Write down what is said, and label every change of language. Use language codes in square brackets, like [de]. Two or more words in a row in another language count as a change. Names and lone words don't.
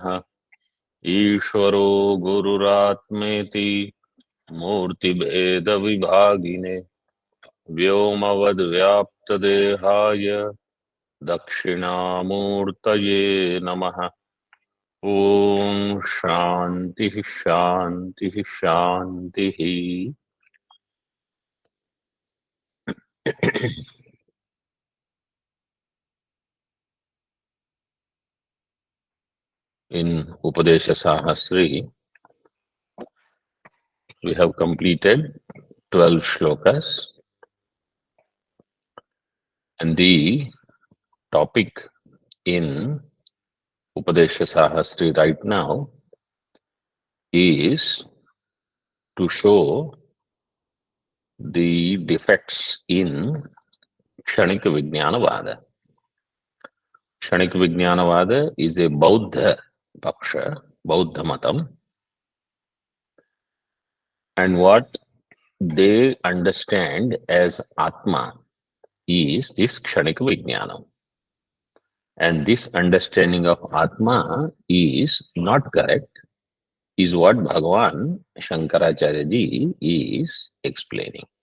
[sa] ईश्वरो गुरुरात्मेति मूर्तिभेदविभागिने व्योमवद्व्याप्तदेहाय दक्षिणामूर्तये नमः। ॐ शान्तिः शान्तिः शान्तिः। [en] In Upadeshasahasri, we have completed 12 shlokas, and the topic in Upadeshasahasri right now is to show the defects in Kshanika Vijnanavada. Kshanika Vijnanavada is a [sa] Bauddha Paksha, Bauddha Matam, [en] and what they understand as Atma is this Kshanika Vijnanam. And this understanding of Atma is not correct, is what Bhagavan Shankaracharya ji is explaining.